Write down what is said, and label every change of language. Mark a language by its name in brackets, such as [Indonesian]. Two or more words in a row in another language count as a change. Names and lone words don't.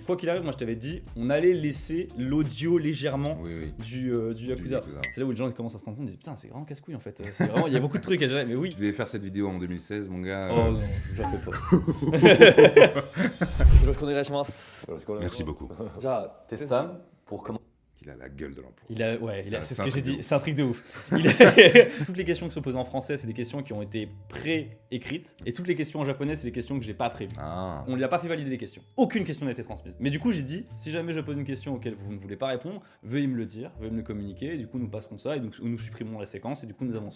[French] Quoi qu'il arrive, moi je t'avais dit, on allait laisser l'audio légèrement Oui, oui. du Yakuza. Yakuza. C'est là où les gens ils commencent à se rendre compte, ils disent putain, c'est vraiment casse-couille en fait. C'est vraiment, il y a beaucoup de trucs à gérer, mais oui. Tu devais faire cette vidéo en 2016, mon gars. Oh non, je la fais pas. Merci beaucoup. じゃあ、てつさん、pour commencer. Il a la gueule de l'emploi. C'est ce c'est un que j'ai truc de dit, ouf. c'est un truc de ouf. Toutes les questions qui sont posées en français, c'est des questions qui ont été pré-écrites, et toutes les questions en japonais, c'est des questions que j'ai pas prévues. Ah. On lui a pas fait valider les questions. Aucune question n'a été transmise. Mais du coup, j'ai dit, si jamais je pose une question auquel vous ne voulez pas répondre, veuillez me le dire, veuillez me le communiquer, et du coup, nous passerons ça, et nous supprimerons la séquence, et du coup, nous avancerons.